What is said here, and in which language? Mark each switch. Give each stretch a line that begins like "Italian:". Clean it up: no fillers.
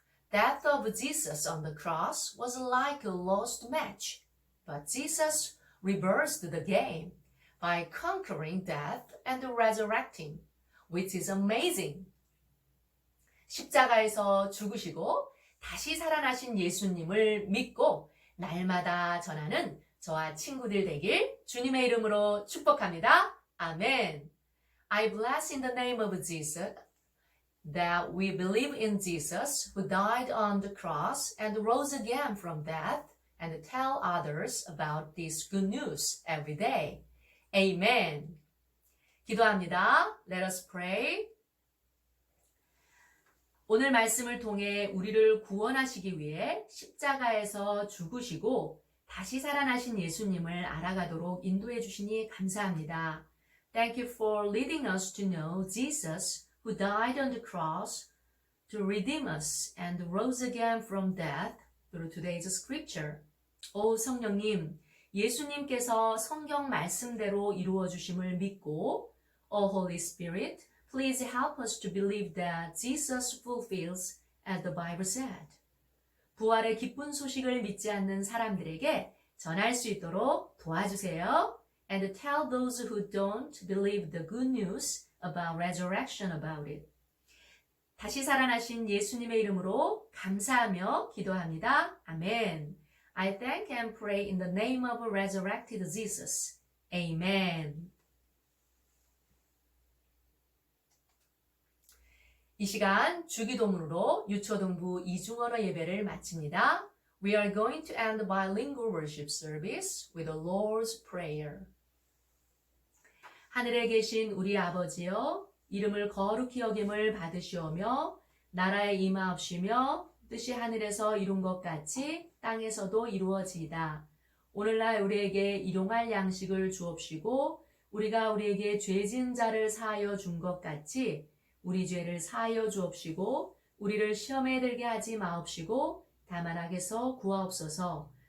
English: Death of Jesus on the cross was like a lost match, but Jesus reversed the game by conquering death and resurrecting, which is amazing.
Korean: 십자가에서 죽으시고 다시 살아나신 예수님을 믿고 날마다 전하는 저와 친구들 되길 주님의 이름으로 축복합니다. 아멘.
English: I bless in the name of Jesus that we believe in Jesus who died on the cross and rose again from death and tell others about this good news every day. Amen.
Korean: 기도합니다.
English: Let us pray.
Korean: 오늘 말씀을 통해 우리를 구원하시기 위해 십자가에서 죽으시고 다시 살아나신 예수님을 알아가도록 인도해 주시니 감사합니다.
English: Thank you for leading us to know Jesus who died on the cross to redeem us and rose again from death through today's scripture.
Korean: 오 성령님, 예수님께서 성경 말씀대로 이루어 주심을 믿고
English: O Holy Spirit, please help us to believe that Jesus fulfills as the Bible said.
Korean: 부활의 기쁜 소식을 믿지 않는 사람들에게 전할 수 있도록 도와주세요.
English: And tell those who don't believe the good news about resurrection about it.
Korean: 다시 살아나신 예수님의 이름으로 감사하며 기도합니다. 아멘.
English: I thank and pray in the name of resurrected Jesus. Amen.
Korean: 이 시간 주기도문으로 유초등부 이중언어 예배를 마칩니다.
English: We are going to end the bilingual worship service with the Lord's Prayer.
Korean: 하늘에 계신 우리 아버지여, 이름을 거룩히 여김을 받으시오며 나라에 임하옵시며 뜻이 하늘에서 이룬 것 같이 땅에서도 이루어지이다. 오늘날 우리에게 일용할 양식을 주옵시고 우리가 우리에게 죄진 자를 사하여 준 것 같이 우리 죄를 사하여 주옵시고 우리를 시험에 들게 하지 마옵시고 다만 악에서 구하옵소서.